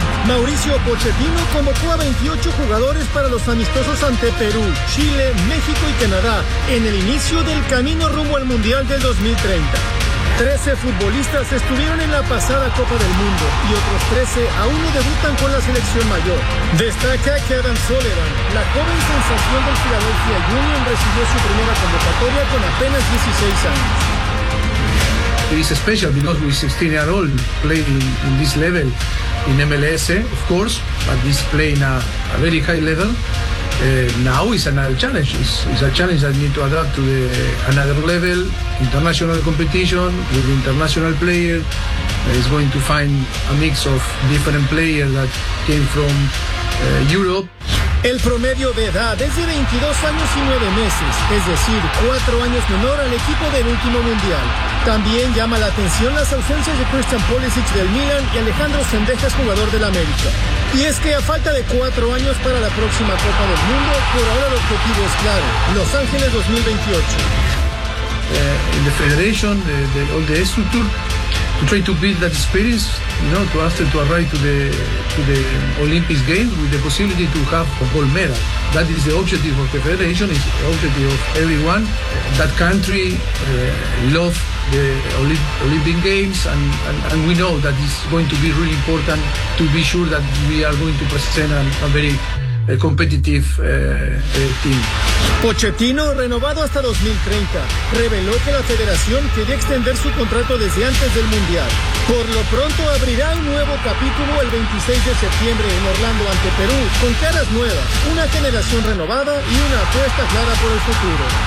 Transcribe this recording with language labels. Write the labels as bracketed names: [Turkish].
[Spanish] Mauricio Pochettino convocó a 28 jugadores para los amistosos ante Perú, Chile, México y Canadá en el inicio del camino rumbo al Mundial del 2030. 13 futbolistas estuvieron en la pasada Copa del Mundo y otros 13 aún no debutan con la selección mayor. Destaca que Adam Sullivan, la joven sensación del Philadelphia Union, recibió su primera convocatoria con apenas 16 años. [English] It's special because we're 16 years old, playing in this level in MLS, of course, but this playing a very high level. Now is another challenge. It's a challenge that need to adapt to the another level, international competition with international player. It's going to find a mix of different players that came from Europe. [Spanish] El promedio de edad es de 22 años y 9 meses, es decir, 4 años menor al equipo del último mundial. También llama la atención las ausencias de Christian Pulisic del Milan y Alejandro Sendejas, jugador del América. Y es que a falta de 4 años para la próxima Copa del Mundo, por ahora el objetivo es claro: Los Ángeles 2028. [English] In the federation, all the structure, to try to build that experience, you know, to ask them to arrive to the Olympics Games with the possibility to have a gold medal. That is the objective of the federation, is the objective of everyone. That country love the Olympic Games, and we know that it's going to be really important to be sure that we are going to present a very competitive team. [Spanish] Pochettino, renovado hasta 2030, reveló que la federación quería extender su contrato desde antes del Mundial. Por lo pronto abrirá un nuevo capítulo el 26 de septiembre en Orlando ante Perú, con caras nuevas, una generación renovada y una apuesta clara por el futuro.